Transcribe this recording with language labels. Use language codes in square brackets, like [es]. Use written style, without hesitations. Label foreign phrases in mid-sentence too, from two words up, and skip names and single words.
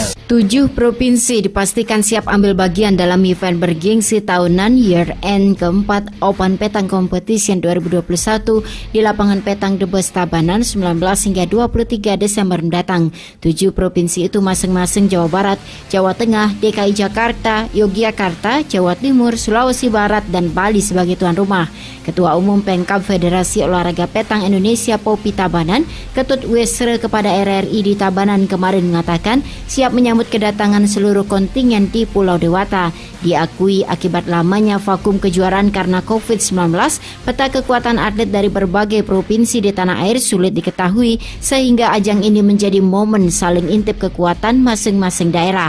[id] 7 provinsi dipastikan siap ambil bagian dalam event bergengsi tahunan Year End keempat Open Petang Competition 2021 di lapangan Petang Debes Tabanan 19 hingga 23 Desember mendatang. 7 provinsi itu masing-masing Jawa Barat, Jawa Tengah, DKI Jakarta, Yogyakarta, Jawa Timur, Sulawesi Barat, dan Bali sebagai tuan rumah. Ketua Umum Pemkab Federasi Olahraga Petang Indonesia Popi Tabanan, Ketut Wesre kepada RRI di Tabanan kemarin mengatakan siap menyambut kedatangan seluruh kontingen di Pulau Dewata. Diakui akibat lamanya vakum kejuaraan karena COVID-19, peta kekuatan atlet dari berbagai provinsi di tanah air sulit diketahui sehingga ajang ini menjadi momen saling intip kekuatan masing-masing daerah.